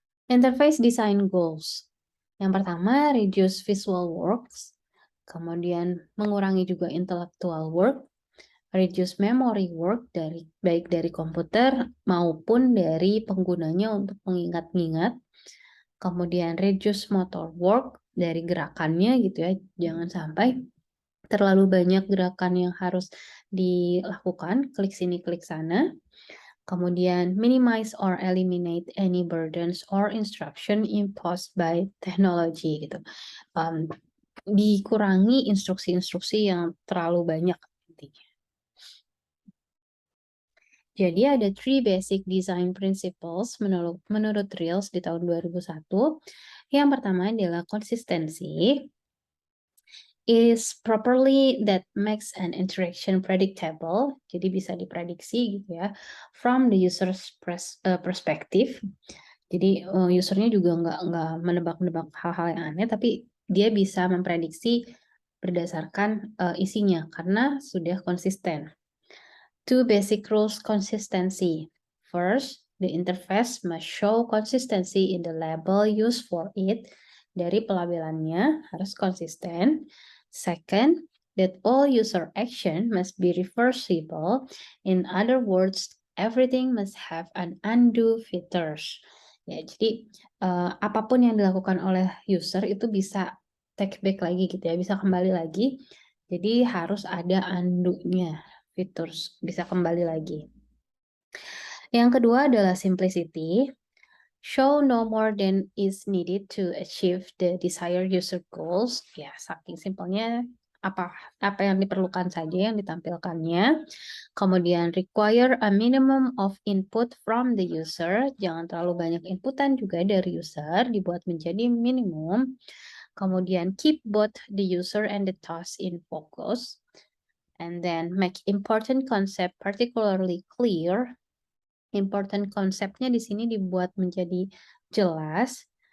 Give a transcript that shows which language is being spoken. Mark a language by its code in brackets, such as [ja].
[en] Interface design goals. [id] Yang pertama, [en] reduce visual works, [id] kemudian mengurangi juga [en] intellectual work, reduce memory work [id] baik dari komputer maupun dari penggunanya untuk mengingat-ingat. Kemudian [en] reduce motor work [id] dari gerakannya gitu ya. Jangan sampai terlalu banyak gerakan yang harus dilakukan, klik sini, klik sana. Kemudian [en] minimize or eliminate any burdens or instruction imposed by technology [id] gitu. Dikurangi instruksi-instruksi yang terlalu banyak intinya. Jadi ada 3 [en] basic design principles [id] menurut Rills di tahun 2001. Yang pertama adalah konsistensi. [en] Is properly that makes an interaction predictable. [id] Jadi bisa diprediksi gitu ya. [en] From the user's perspective. [id] Jadi usernya juga nggak menebak-nebak hal-hal yang aneh, tapi dia bisa memprediksi berdasarkan isinya karena sudah konsisten. [en] 2 basic rules consistency. First, the interface must show consistency in the label used for it. [id] Dari pelabelannya harus konsisten. [en] Second, that all user action must be reversible. In other words, everything must have an undo features. [id] Ya, jadi apapun yang dilakukan oleh user itu bisa [en] take back [id] lagi gitu ya, bisa kembali lagi. Jadi harus ada undo-nya. Features bisa kembali lagi. Yang kedua adalah simplicity. [en] Show no more than is needed to achieve the desired user goals. [id] Ya, saking simpelnya apa yang diperlukan saja yang ditampilkannya. Kemudian [en] require a minimum of input from the user. [id] Jangan terlalu banyak inputan juga dari user, dibuat menjadi minimum. Kemudian [en] keep both the user and the task in focus. And then make important concept particularly clear. [id] Important konsepnya di sini dibuat menjadi jelas.